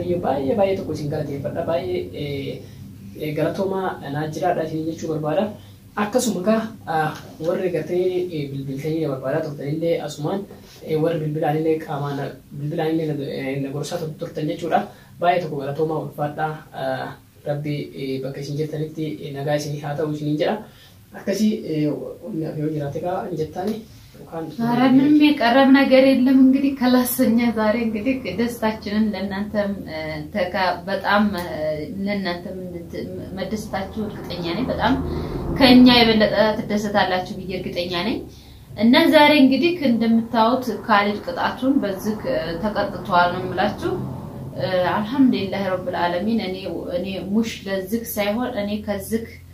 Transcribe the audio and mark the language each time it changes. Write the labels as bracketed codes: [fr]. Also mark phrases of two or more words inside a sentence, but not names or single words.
[om] iyyuu baay'ee tokko isin galateeffadha baay'ee galatoomaa naa jiraadha isin jechuu barbaada akkasuma ka warra agartanii bilbiltanii na barbaada turtanillee asumaan warra bilbilaanillee qaamaan bilbilaanillee na gorsaa turtan jechuudha baay'ee tokko galatoomaa ulfaadha rabbi bakka isin jirtanitti nagaa isin haa ta'u isin jedha akkasii yoo jiraate ka jettani [am] ኧረ ምንም የቀረብ ነገር የለም እንግዲህ ከላሰኛ ዛሬ እንግዲህ ደስታችንን ለእናንተም በጣም ለእናንተም መደሰታችሁ እርግጠኛ ነኝ በጣም ከኛ የበለጠ ተደሰታላችሁ ብዬ እርግጠኛ ነኝ እና ዛሬ እንግዲህ እንደምታዩት ካሊድ ቅጣቱን በዝክ ተቀጥቷል ነው የምላችሁ [ar] الحمد لله رب العالمين [am] እኔ ሙሽ ለዝክ ሳይሆን እኔ ከዝክ